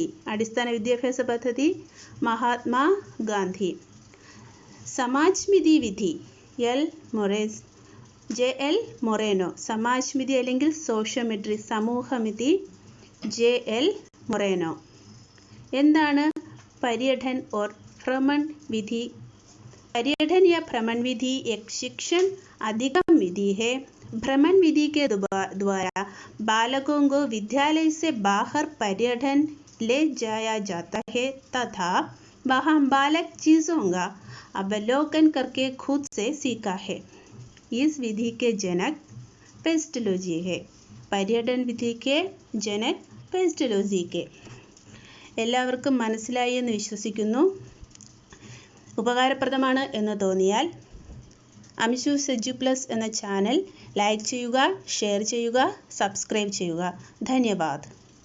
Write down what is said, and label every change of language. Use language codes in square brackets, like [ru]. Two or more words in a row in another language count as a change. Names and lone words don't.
[ml] അടിസ്ഥാന വിദ്യാഭ്യാസ പദ്ധതി മഹാത്മാഗാന്ധി. [hi] समाजमिति विधि [ml] JL മൊറേനോ. സമാജ്മിതി അല്ലെങ്കിൽ സോഷ്യോമെട്രി സമൂഹമിതി JL മൊറേനോ. [hi] എന്താണ് पर्यटन और भ्रमण विधि? पर्यटन या भ्रमण विधि एक शिक्षण अधिगम विधि है। भ्रमण विधि के द्वारा बालकों को विद्यालय से बाहर पर्यटन ले जाया जाता है तथा वहाँ बालक चीज़ों का अवलोकन करके खुद से सीखा है। इस विधि के जनक पेस्टोलॉजी है। पर्यटन विधि के जनक पेस्टോളജി के. [ml] എല്ലാവർക്കും മനസ്സിലായി എന്ന് വിശ്വസിക്കുന്നു. ഉപകാരപ്രദമാണ് എന്ന് തോന്നിയാൽ അംശൂസ് എജു പ്ലസ് എന്ന ചാനൽ ലൈക്ക് ചെയ്യുക, ഷെയർ ചെയ്യുക, സബ്സ്ക്രൈബ് ചെയ്യുക. ധന്യവാദ്.